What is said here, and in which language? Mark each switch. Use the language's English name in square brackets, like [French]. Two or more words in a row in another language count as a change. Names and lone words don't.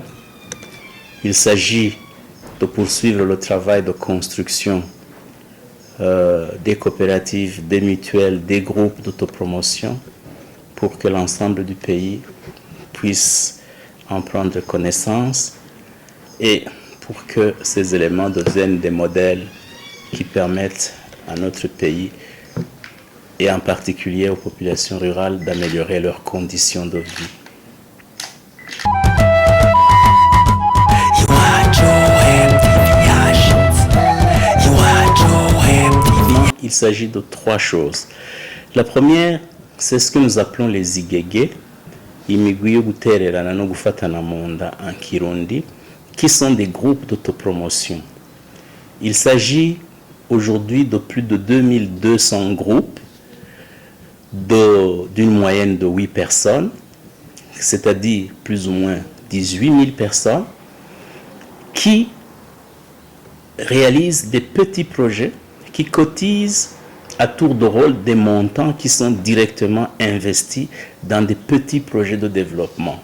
[French] Il s'agit de poursuivre le travail de construction des coopératives, des mutuelles, des groupes d'autopromotion pour que l'ensemble du pays puisse en prendre connaissance et pour que ces éléments deviennent des modèles qui permettent à notre pays et en particulier aux populations rurales d'améliorer leurs conditions de vie. Il s'agit de trois choses. La première, c'est ce que nous appelons les igege, [Rundi] imigwi yo gutererana no gufatana mu nda [French] en Kirundi, qui sont des groupes d'autopromotion. Il s'agit aujourd'hui de plus de 2200 groupes d'une moyenne de 8 personnes, c'est-à-dire plus ou moins 18 000 personnes, qui réalisent des petits projets, qui cotisent à tour de rôle des montants qui sont directement investis dans des petits projets de développement.